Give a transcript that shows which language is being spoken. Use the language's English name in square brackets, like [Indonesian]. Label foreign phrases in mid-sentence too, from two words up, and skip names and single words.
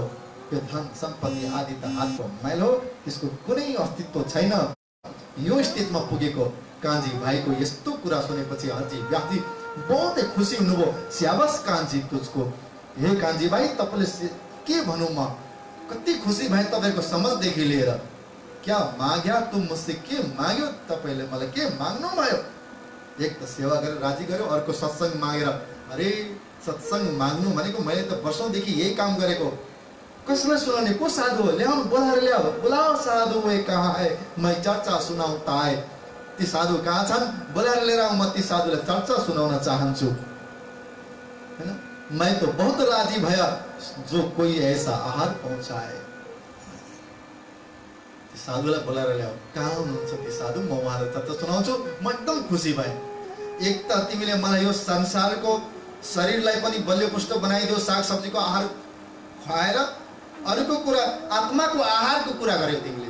[Nepali] यो धन सम्पत्ति आदि त हातको मैल हो, त्यसको कुनै अस्तित्व छैन। यो स्टेजमा पुगेको कान्छी भाइको यस्तो कुरा सुनेपछि हर्जी व्यासजी बहुतै खुसी हुनुभयो। स्याबास कान्छी तुझको। हे कान्छी भाइ, तपाईले के भनौँ म, कति खुसी भए तपाईको समझदेखि लिएर। [Hindi] क्या माग्या तुम मुझसे, [Nepali] के माग्यो तपाईले मलाई, के माग्नु भयो? एक त सेवा गरेर राजी गर्यो, अर्को सत्संग मागेर। अरे सत्संग माग्नु भनेको मैले त वर्षौंदेखि यही काम गरेको। कसलाई सुनाउने? को साधु हो? ल्याउनु, बोलाएर ल्याऊ। [Hindi] बुलाओ साधु वे कहाँ है, मैं चर्चा सुनाऊ ताए। [Nepali] ती साधु कहाँ छन्? बोलाएर लिएर आऊ, म ती साधुलाई चर्चा सुनाउन चाहन्छु। हैन, [Hindi] मैं तो बहुत राजी भया जो कोई ऐसा आहार पहुंचाए। [Nepali] साधुलाई बोलाएर ल्याऊ। कहाँ हुनुहुन्छ ती साधु? म उहाँलाई चर्चा सुनाउँछु। म एकदम खुसी भएँ। एक त तिमीले मलाई यो संसारको शरीरलाई पनि बलियोपुष्ट बनाइदियो, साग सब्जीको आहार खुवाएर। अर्को कुरा आत्माको आहारको कुरा गर्यौ तिमीले।